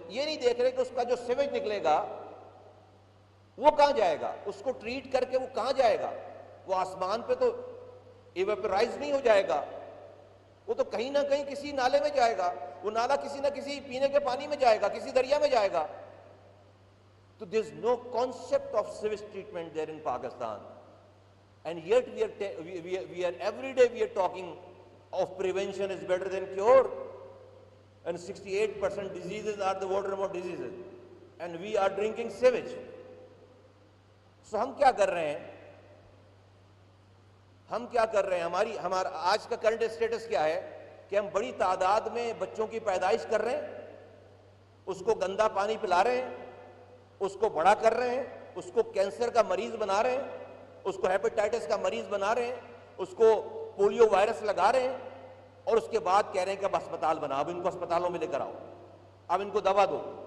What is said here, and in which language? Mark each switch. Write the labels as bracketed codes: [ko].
[ur] یہ نہیں دیکھ رہے کہ اس کا جو سیویج نکلے گا وہ کہاں جائے گا, اس کو ٹریٹ کر کے وہ کہاں جائے گا. وہ آسمان پہ تو ایویپرائز نہیں ہو جائے گا, وہ تو کہیں نہ کہیں کسی نالے میں جائے گا, وہ نالا کسی نہ کسی پینے کے پانی میں جائے گا, کسی دریا میں جائے گا. [en] تو there is no concept of sewage treatment there in Pakistan, and yet we are every day we are talking of prevention is better than cure, and 68% diseases are the waterborne diseases, and we are drinking sewage. [ur] So ہم کیا کر رہے ہیں, ہم کیا کر رہے ہیں, ہمارا آج کا کرنٹ اسٹیٹس کیا ہے کہ ہم بڑی تعداد میں بچوں کی پیدائش کر رہے ہیں, اس کو گندا پانی پلا رہے ہیں, اس کو بڑا کر رہے ہیں, اس کو کینسر کا مریض بنا رہے ہیں, اس کو ہیپیٹائٹس کا مریض بنا رہے ہیں, اس کو پولیو وائرس لگا رہے ہیں, اور اس کے بعد کہہ رہے ہیں کہ اب اسپتال بناؤ, اب ان کو اسپتالوں میں لے کر آؤ, اب ان کو دوا دو.